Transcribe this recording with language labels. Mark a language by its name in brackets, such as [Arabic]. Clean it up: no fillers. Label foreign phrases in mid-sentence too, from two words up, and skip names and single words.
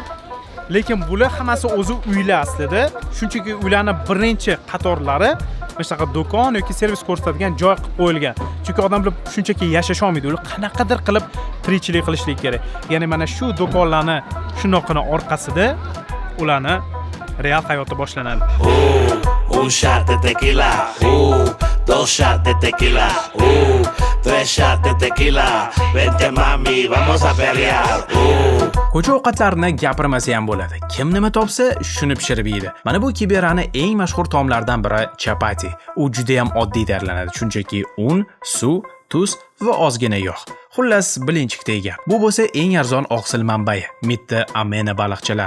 [Uzbek] Lekin bular hammasi o'zi uylar aslida. Shunchaki uylarning birinchi qatorlari mana shunaqa do'kon yoki servis ko'rsatadigan joy qilib qo'yilgan. Chunki odamlar shunchaki yashash olmaydi, ular qanaqadir qilib tirikchilik qilishlik kerak. Ya'ni mana shu do'konlarni shunaqani orqasida ularni real hayoti boshlanadi. [Spanish] Un shot de tequila, dos shots de tequila, tres shots de tequila. Vente mami, vamos a pelear. [Uzbek] Ko'cha ovqatlarini gapirmasa ham bo'ladi. Kim nima topsa, shuni pishirib yeydi. Mana bu Kiberani eng mashhur taomlardan biri chapati. U juda ham oddiy tayyorlanadi, shunchaki un, suv, tuz va ozgina yog'. Xullas, bilinchikdek gap. Bu bo'lsa eng arzon oqsil manbai, mitti amena baliqchalari.